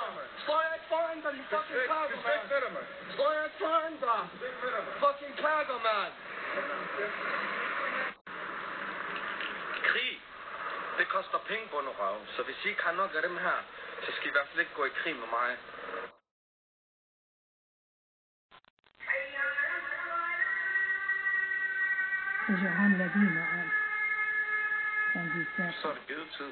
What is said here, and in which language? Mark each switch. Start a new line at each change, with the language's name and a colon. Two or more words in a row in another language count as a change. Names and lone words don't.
Danish: Står jeg ikke foran dig, din fucking pakker, mand? Står jeg ikke foran dig? Fucking pakker, mand. Krig. Det koster penge på noget røv. Så hvis I ikke har nok af dem her, så skal I i hvert fald ikke gå i krig med mig.
Arabic: رجعان لدينا قال كان بيسافر
Danish: Så er det givet tid.